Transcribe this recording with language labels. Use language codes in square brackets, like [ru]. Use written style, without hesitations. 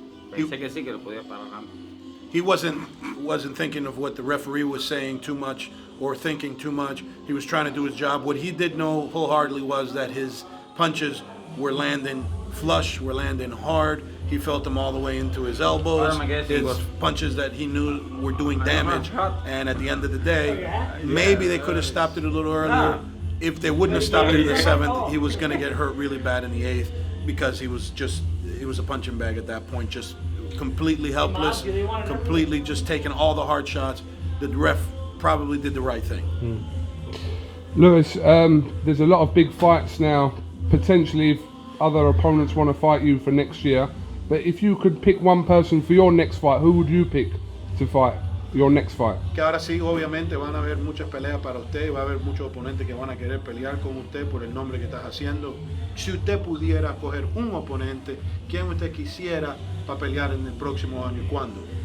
[es] Pensé que sí, que lo podía parar antes. [en] He wasn't thinking of what the referee was saying too much or thinking too much. He was trying to do his job. What he did know wholeheartedly was that his punches were landing flush, were landing hard. He felt them all the way into his elbows, his punches that he knew were doing damage. And at the end of the day, maybe they could have stopped it a little earlier. If they wouldn't have stopped it in the 7th, he was going to get hurt really bad in the 8th because he was a punching bag at that point, just completely helpless, completely just taking all the hard shots. The ref probably did the right thing. Luis, there's a lot of big fights now, potentially if other opponents want to fight you for next year. But if you could pick one person for your next fight, who would you pick to fight your next fight? [es] Que ahora sí, obviamente van a haber muchas peleas para usted y va a haber muchos oponentes que van a querer pelear con usted por el nombre que estás haciendo. Si usted pudiera coger un oponente, ¿quién usted quisiera para pelear en el próximo año y cuándo?